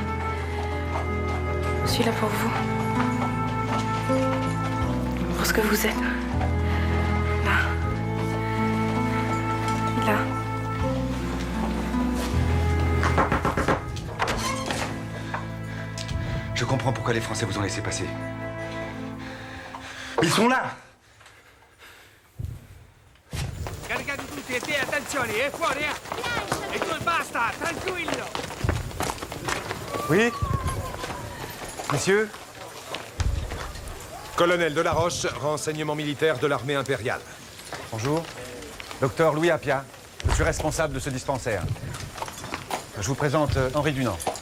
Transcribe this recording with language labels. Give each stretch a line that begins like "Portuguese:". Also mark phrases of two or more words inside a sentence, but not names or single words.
French: Je suis là pour vous. Pour ce que vous êtes. Là. Là. Je comprends pourquoi les Français vous ont laissé passer. Ils sont là!
Italian: Caricati tutti e te, attenzione, è fuori, eh! E tu basta, tranquillo!
French: Oui? Messieurs? Colonel Delaroche, renseignement militaire de l'armée impériale. Bonjour. Docteur Louis Appia. Je suis responsable de ce dispensaire. Je vous présente Henri Dunant.